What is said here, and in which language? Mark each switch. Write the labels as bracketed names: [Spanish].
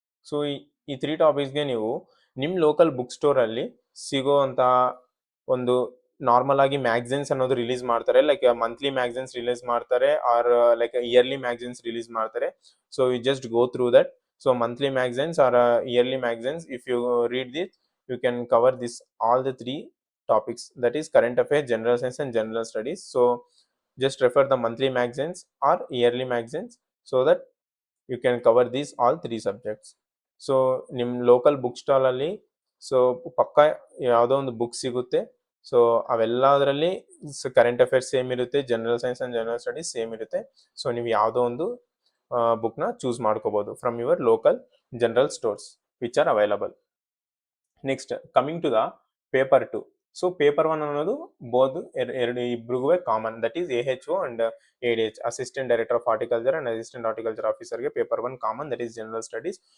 [Kannada] So ಈ 3 ಟಾಪಿಕ್ಸ್ಗೆ ನೀವು ನಿಮ್ಮ ಲೋಕಲ್ ಬುಕ್ ಸ್ಟೋರಲ್ಲಿ ಸಿಗೋ ಅಂತ ಒಂದು ನಾರ್ಮಲ್ ಆಗಿ ಮ್ಯಾಗಝಿನ್ಸ್ ಅನ್ನೋದು ರಿಲೀಸ್ ಮಾಡ್ತಾರೆ, ಲೈಕ್ ಮಂತ್ಲಿ ಮ್ಯಾಗಝಿನ್ಸ್ ರಿಲೀಸ್ ಮಾಡ್ತಾರೆ are like yearly magazines release ಮಾಡ್ತಾರೆ. [English] So you just go through that. So monthly magazines or yearly magazines, if you read this you can cover this all the 3 topics, that is current affairs, general science and general studies. So just refer the monthly magazines or yearly magazines so that you can cover these all 3 subjects. [Kannada] So nim local book stall alli so pakka yavado ಒಂದು book ಸಿಗುತ್ತೆ. So ಅವೆಲ್ಲದರಲ್ಲಿ current affairs same ಇರುತ್ತೆ, general science and general studies same ಇರುತ್ತೆ. So ನೀವು ಯಾವುದೋ ಒಂದು ಬುಕ್ನ choose ಮಾಡ್ಕೋಬಹುದು [English] From your local general stores which are available. Next coming to the paper 2. [Kannada] So paper 1 ಅನ್ನೋದು ಬೋತ್ ಇಬ್ರಿಗೂ common, that is AHO and ADH, assistant director of horticulture and assistant horticulture ಆಫೀಸರ್ಗೆ paper 1 common, that is general studies.